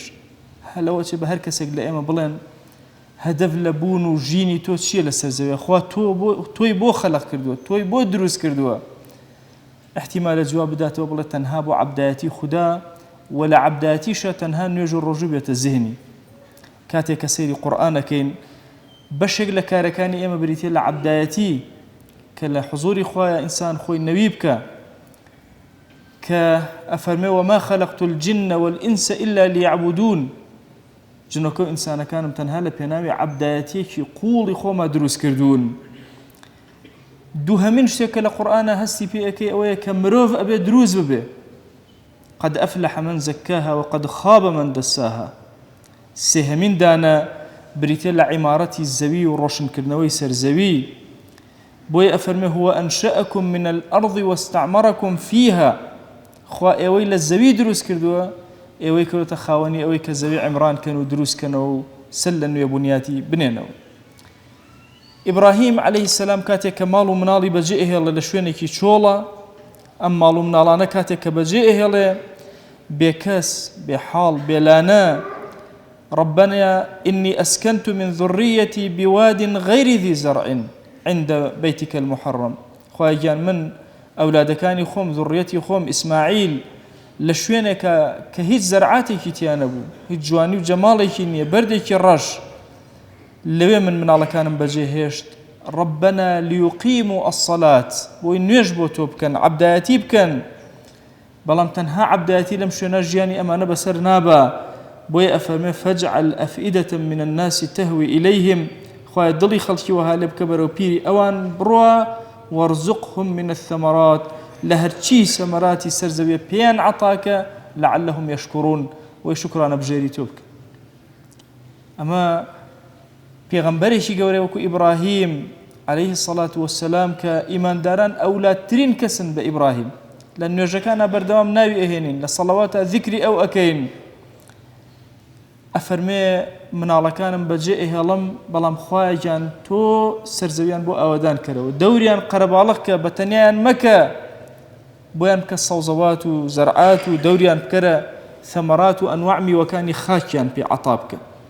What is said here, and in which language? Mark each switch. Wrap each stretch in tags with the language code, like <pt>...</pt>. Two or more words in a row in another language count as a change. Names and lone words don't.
<ckb>لەوە چێ بە هەر کەسێک لە ئێمە بڵێن هەدەف لە بوون و ژینی تۆ چییە لە سەرزەویە، خوا تۆی بۆ خەلق کردووە، تۆی بۆ دروست کردووە، احتیمالە جواب بداتەوە بڵێ تەنها بۆ عەبدایەتی خودا و لە عەبدایەتیشە تەنها نوێژ و ڕۆژوو بێتە زیهنی. کاتێک کە سەیری قورئانەکەین بەشێک لە کارەکانی ئێمە بریتێ لە عەبدایەتی کە لە حوزوری خوایە ئینسان خۆی نەوی بکە، کە ئەفەرمێ</ckb> <ar>وما خەلقت الجن والئینس إلا ليعبدون،</ar> <ckb>جنۆکە و ئینسانەکانم تەنها لە پێناوی عەبدایەتیەکی قوڵی خۆما دروست کردوون. دووهەمین شتێک کە لە قورئانە هەستی پێ ئەکەی ئەوەیە کە مرۆڤ ئەبێ دروست ببێ.</ckb> <ar>قد أفلح من زكاها وقد خاب من دساها.</ar> <ckb>سێهەمین دانە بریتێ لە عیمارەتی زەوی و ڕۆشنکردنەوەی سەرزەوی. بۆیە ئەفەرمێ</ckb> <ar>هو أنشأكم من الأرض واستعمركم فيها،</ar> <ckb>خوا ئێوەی لە زەوی دروست کردووە، ئێوەی کەوتە خاوەنی ئەوەی کە زەوی عیمرانکەن و دروستکەنەوە و سەر لە نوێ بنیاتی بنێنەوە. ئیبراهیم</ckb> <ar>عەلەیه السەلام</ar> <ckb>کاتێک کە ماڵ و مناڵی بەجێ ئەهێڵێ لە شوێنێکی چۆڵە، ئەم ماڵ و مناڵانە کاتێک کە بەجێ ئەهێڵێ بێکەس بێحاڵ بێلانە،</ckb> <ar>ربنا إني أسكنت من ذريتي بواد غير ذي زرع عند بيتك المحرم.</ar> <ckb>خواهي جان من ئەولادەکانی خۆم ذڕیەتی خۆم ئیسماعیل لە شوێنێکە کە هیچ زەرعاتێکی تیا نەبوو، هیچ جوانی و جەماڵێکی نییە، بەردێکی ڕەش، لەوێ من مناڵەکانم بەجێهێشت.</ckb> <ar>ربنا ليقيموا الصلاة،</ar> <ckb>بۆی نوێژ بۆ تۆ بکەن، عەبدایەتی بکەن. بەڵام تەنها عەبدایەتی لەم شوێنە ژیانی ئەمانە بەسەر نابە، بۆیە ئەفەرمێ</ckb> <ar>فەجعل ئەفئیدەة من الناس تهوي إليهم،</ar> <ckb>خوای دڵی خەڵکی وەها لێ بکە بەرەو پیری ئەوان بڕوا،</ckb> <ar>وارزقهم من الثمرات،</ar> <ckb>لە هەرچی سەمەراتی سەرزەویە پێیان عەتاکە</ckb> <ar>لعلهم يشكرون،</ar> <ckb>وەی شکرانە بژێری تۆ بکە. ئەمە پێغەمبەرێکی گەورەی وەکو ئیبراهیم</ckb> <ar>عليه الصلاة والسلام</ar> <ckb>کە ئیمانداران ئەولادترین کەسن بە ئیبراهیم، لە نوێژەکانە بەردەوام ناوی ئەهێنین، لە سەڵەواتە ذیکری ئەو ئەکەین. ئەفەرمێ مناڵەکانم بەجێ ئەهێڵم، بەڵام خوایان تۆ سەرزەویان بۆ ئاوەدان کەرەوە، دەوریان قەرەباڵغ کە بە تەنیایان مەکە، بۆیان بکە سەوزەوات و زەرعات و دەوریان بکەرە ثەمەرات و ئەنواع میوەکانی خاکیان پێ عەتا بکە.</ckb>